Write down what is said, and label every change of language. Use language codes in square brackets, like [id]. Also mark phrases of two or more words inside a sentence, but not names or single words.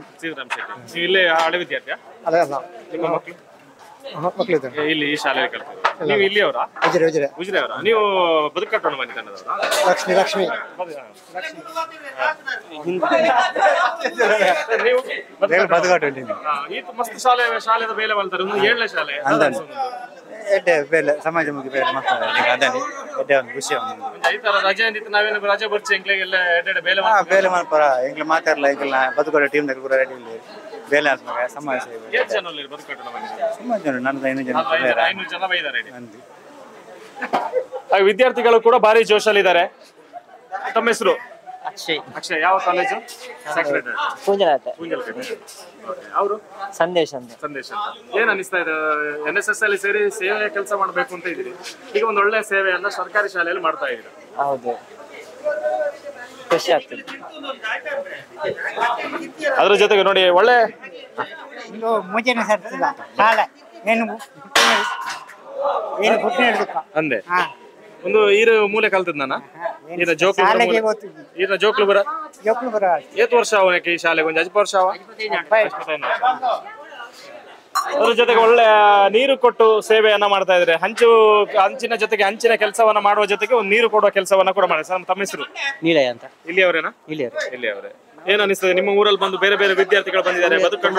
[kn] ನೀವು ಇಲ್ಲೇ ಹಳೆ ವಿದ್ಯಾರ್ಥಿಯಾ? ನಿಮ್ಮ ಮಕ್ಕಳು ಇಲ್ಲಿ ಈ ಶಾಲೆಯಲ್ಲಿ ಕಲ್ತಿದ್ರು? ನೀವು ಇಲ್ಲಿಯವರಾ? ಉಜಿರೆ ಅವರ? ನೀವು ಬದುಕು ಕಟ್ಟೋಣ ಬನ್ನಿ ತಂಡದವರಾ? ಲಕ್ಷ್ಮಿ. ನೀವು ಈ [tcy] ಮಸ್ತ್ ಶಾಲೆದ ಬೇಲೆ ಬಲ್ತಾರೆ. ಒಂದು 7ನೇ ಶಾಲೆ ಬೇಲೆ ಸಮಾಜಮುಖಿ ಬೇಲೆ ಖುಷಿ. ಈ ತರ ರಜೆ ಅಂದಿತ್ತು ನಾವೇನು ರಜೆ ಬರ್ಚಿ ಎಂಕ್ಲೆಗೆಲ್ಲ ಎಡ್ಡೆ ಬೇಲೆ ಬೇಲೆ ಮಾಡ್ಪಾರ ಎಂಕ್ಲೆ ಮಾತಾಡಲ್ಲ ಎಂಕ್ಲ ಬದುಕೋಡ ಟೀಮ್ ದಾಗ ಪೂರ ರೆಡಿ ಇಲ್ಲ ಬೇಲೆ ಆಸ್ಮಾಗ ಸಮಾಜ ಸೇವೆ. [kn] ಎಷ್ಟು ಜನ ಅಲ್ಲಿ ಬದುಕು ಕಟ್ಟೋಣ ಬನ್ನಿ? ಸುಮಾರು ಜನ, ನನ್ನದು 500 ಜನ. 500 ಜನ ಬೈದಾರೆ. ವಿದ್ಯಾರ್ಥಿಗಳು ಕೂಡ ಭಾರಿ ಜೋಶಲ್ಲಿದ್ದಾರೆ. ತಮ್ಮ ಹೆಸರು? ಅಕ್ಷಯ್. ಯಾವ ಕಾಲೇಜು? ಅವರು ಸಂದೇಶ ಅಂತ. ಏನ್ ಅನಿಸ್ತಾ ಇದೆ? NSS ಅಲ್ಲಿ ಸೇರಿ ಸೇವೆ ಕೆಲಸ ಮಾಡ್ಬೇಕು ಅಂತ ಇದ್ದೀರಿ. ಈಗ ಒಂದು ಒಳ್ಳೆ ಸೇವೆಯನ್ನ ಸರ್ಕಾರಿ ಶಾಲೆಯಲ್ಲಿ ಮಾಡ್ತಾ ಇದ್ದೀರಿ. ಹೌದು, ಖುಷಿ ಆಗ್ತದೆ. ಅದ್ರ ಜೊತೆಗೆ ನೋಡಿ ಒಳ್ಳೆ ಮುಂಚೆನೆ ಶಾಲೆ [tcy] ಅಂದೆ ಒಂದು ಈರ ಮೂಲೆ ಕಲ್ತದ ನಾನ ಈರ ಜೋಕ್ಲು ಬರ ಏತ್ ವರ್ಷ ಅವನಕ್ಕೆ ಈ ಶಾಲೆಗೆ ಒಂದು 10 ವರ್ಷ ಅವ. [kn] ಅದ್ರ ಜೊತೆಗೆ ಒಳ್ಳೆ ನೀರು ಕೊಟ್ಟು ಸೇವೆಯನ್ನ ಮಾಡ್ತಾ ಇದ್ರೆ. ಹಂಚಿನ ಜೊತೆಗೆ ಹಂಚಿನ ಕೆಲಸವನ್ನ ಮಾಡುವ ಜೊತೆಗೆ ಒಂದು ನೀರು ಕೊಡುವ ಕೆಲಸವನ್ನ ಕೂಡ ಮಾಡಿ. ತಮ್ಮ ಹೆಸರು? ನೀಲಯ್ಯ ಅಂತ. ಇಲ್ಲಿಯವರೇನಾ? ಇಲ್ಲಿಯವರೇ. ಏನ್ ಅನಿಸ್ತದೆ ನಿಮ್ಮ ಊರಲ್ಲಿ ಬಂದು ಬೇರೆ ಬೇರೆ ವಿದ್ಯಾರ್ಥಿಗಳು ಬಂದಿದ್ದಾರೆ, ಬದುಕು ಕಟ್ಟೋಣ